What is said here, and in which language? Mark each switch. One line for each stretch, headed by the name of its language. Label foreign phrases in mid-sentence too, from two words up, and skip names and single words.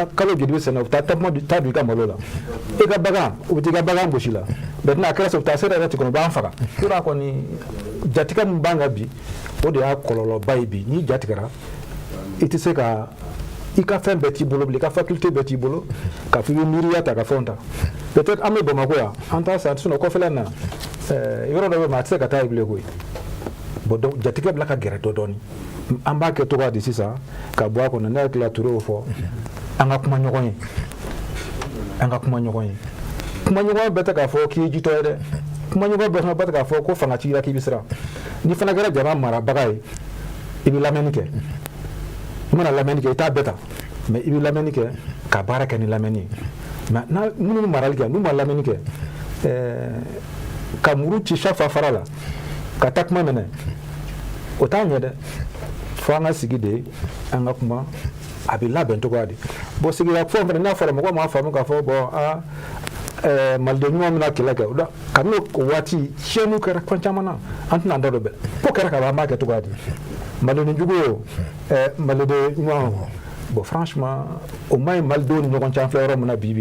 Bambara: kalo joli bɛ sɛnɛ u taa don i ka malo la i ka bagan u bɛ t'i ka bagan gosi la maintenant a kɛra u taa sera yɛrɛ tuguni u b'an faga yɔrɔ kɔni jatigɛ min b'an kan bi o de y'a kɔlɔlɔba ye bi n'i jatigɛra i tɛ se ka i ka fɛn bɛɛ t'i bolo bilen i ka faculté bɛɛ t'i bolo k'a fɔ i bɛ miiriya ta ka fɛnw ta peut-être an bɛ Bamakɔ yan an t'a sa sinon kɔfɛla na yɔrɔ dɔ bɛ yen a tɛ se ka taa yen bilen koyi bon donc jatigɛ bila ka gɛrɛ dɔɔni an b'a kɛ cogoya di sisan ka bɔ a kɔnɔ ne hakili la Ture y'o fɔ an ka kuma ɲɔgɔn ye kuma ɲɔgɔn bɛɛ tɛ k'a fɔ k'i ye jitɔ ye dɛ kuma ɲɔgɔn bɛɛ fana bɛɛ tɛ k'a fɔ ko fanga t'i la k'i bɛ siran ni fana kɛra jama marabaga ye i bɛ lamɛnni kɛ i mana lamɛnni kɛ i t'a bɛɛ ta mais i bɛ lamɛnni kɛ ka baara kɛ ni lamɛnni ye mais minnu bɛ marali kɛ n'u ma lamɛnni kɛ ka muru ci
French: chaque fois
Bambara: fara la ka takuma minɛ o t'a ɲɛ dɛ fo an ka sigi de an ka kuma a bɛ labɛn cogoya di bon sigida fɛn fɛnɛ n'a fɔra mɔgɔ m'a faamu k'a fɔ bon maliden ɲuman bɛna kɛlɛ kɛ kabini o waati tiɲɛniw kɛra fɛn caman na an tɛna an da don bɛɛ ko kɛra ka ban an b'a kɛ cogoya di maliden jugu ye o maliden ɲuman bon franchement o ma ɲi malidenw ni ɲɔgɔn cɛ an filɛ yɔrɔ min na bi